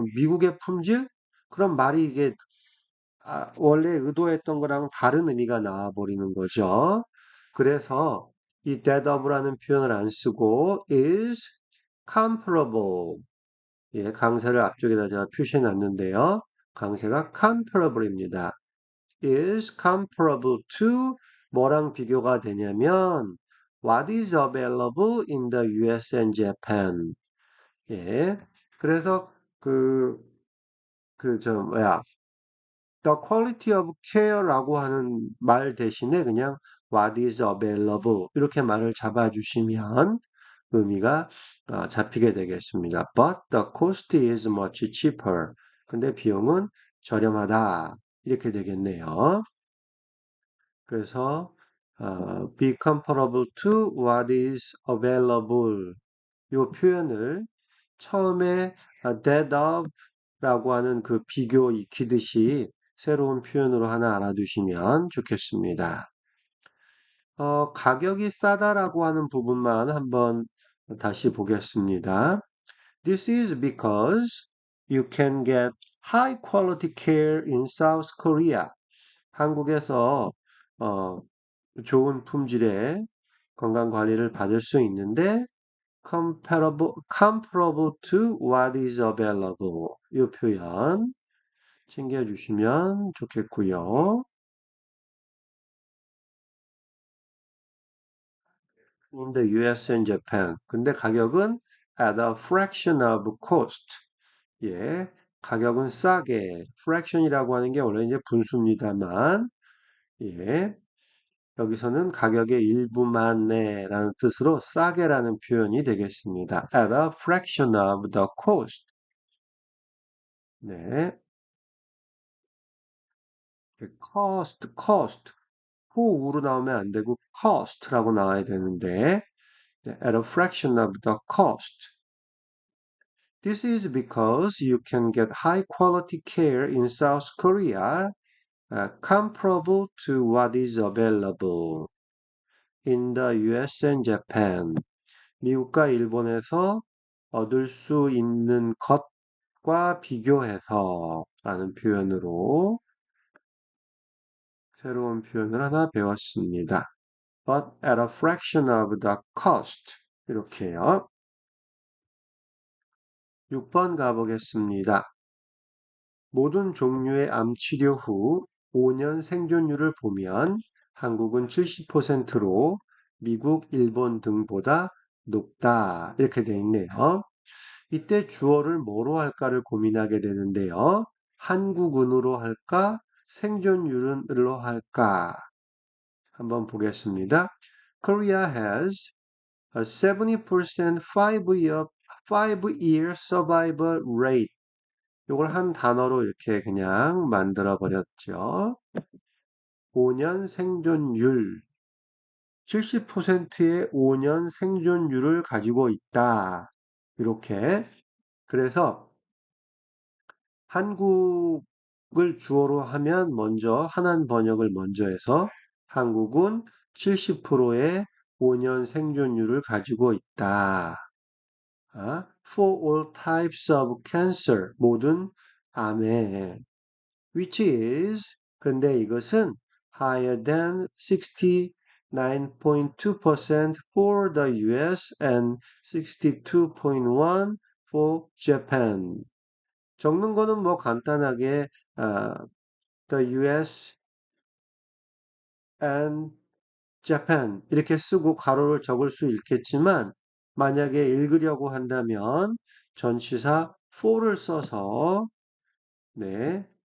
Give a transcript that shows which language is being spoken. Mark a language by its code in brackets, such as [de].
[ko] 그럼 미국의 품질? 그럼 말이 이게 원래 의도했던 거랑 다른 의미가 나와 버리는 거죠. 그래서 이 [en] that of [ko] 라는 표현을 안 쓰고 [en] is comparable. [ko] 예, 강세를 앞쪽에다 제가 표시해 놨는데요. 강세가 comparable입니다. [en] is comparable to [ko] 뭐랑 비교가 되냐면 [en] what is available in the US and Japan. [ko] 예. 그래서 뭐야, [en] the quality of care [ko] 라고 하는 말 대신에 그냥 [en] what is available [ko] 이렇게 말을 잡아주시면 의미가 잡히게 되겠습니다. [en] But the cost is much cheaper. [ko] 근데 비용은 저렴하다. 이렇게 되겠네요. 그래서 [en] be comparable to what is available [ko] 이 표현을 처음에 [en] that of [ko] 라고 하는 그 비교 익히듯이 새로운 표현으로 하나 알아두시면 좋겠습니다. 가격이 싸다라고 하는 부분만 한번 다시 보겠습니다. [en] This is because you can get high quality care in South Korea. [ko] 한국에서 어, 좋은 품질의 건강 관리를 받을 수 있는데 [en] comparable to what is available. [ko] 이 표현 챙겨주시면 좋겠고요. [en] In the US and Japan. [ko] 근데 가격은 [en] at a fraction of cost. [ko] 예, 가격은 싸게. fraction이라고 하는 게 원래 이제 분수입니다만, 예, 여기서는 가격의 일부만에라는 뜻으로 싸게라는 표현이 되겠습니다. [en] At a fraction of the cost. [ko] 네, cost. 호우로 나오면 안 되고 cost라고 나와야 되는데, 네, [en] at a fraction of the cost. This is because you can get high quality care in South Korea, comparable to what is available in the US and Japan. [ko] 미국과 일본에서 얻을 수 있는 것과 비교해서 라는 표현으로 새로운 표현을 하나 배웠습니다. [en] But at a fraction of the cost. [ko] 이렇게요. 6번 가보겠습니다. 모든 종류의 암 치료 후 5년 생존율을 보면 한국은 70%로 미국, 일본 등보다 높다. 이렇게 돼 있네요. 이때 주어를 뭐로 할까를 고민하게 되는데요. 한국은으로 할까? 생존율은으로 할까? 한번 보겠습니다. [en] Korea has a 70% 5-year survival rate. [ko] 이걸 한 단어로 이렇게 그냥 만들어 버렸죠. 5년 생존율. 70%의 5년 생존율을 가지고 있다. 이렇게. 그래서 한국을 주어로 하면 먼저 한한 번역을 먼저 해서 한국은 70%의 5년 생존율을 가지고 있다. [en] For all types of cancer, [ko] 모든 암에, [en] which is, [ko] 근데 이것은 [en] higher than 69.2% for the US and 62.1% for Japan. [ko] 적는 거는 뭐 간단하게 [en] the US and Japan [ko] 이렇게 쓰고 가로를 적을 수 있겠지만 만약에 읽으려고 한다면 전치사 for를 써서 네.